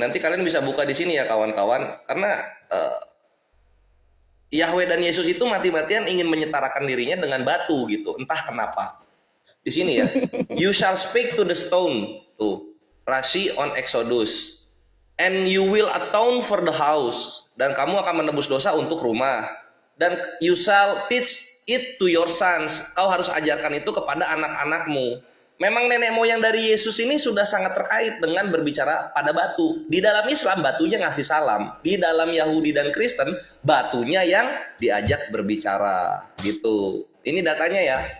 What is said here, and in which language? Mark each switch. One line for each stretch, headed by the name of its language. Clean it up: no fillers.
Indonesian: Nanti kalian bisa buka di sini ya kawan-kawan, karena Yahweh dan Yesus itu mati-matian ingin menyetarakan dirinya dengan batu gitu. Entah kenapa. Di sini ya.
English: You shall speak to the stone. Tuh. Rasi on Exodus. And you will atone for the house.
Indonesian: Dan kamu akan menebus dosa untuk rumah. Dan
English: you shall teach it to your sons.
Indonesian: Kau harus ajarkan itu kepada anak-anakmu. memang nenek moyang dari Yesus ini sudah sangat terkait dengan berbicara pada batu. Di dalam Islam batunya ngasih salam, di dalam Yahudi dan Kristen batunya yang diajak berbicara gitu. Ini datanya ya.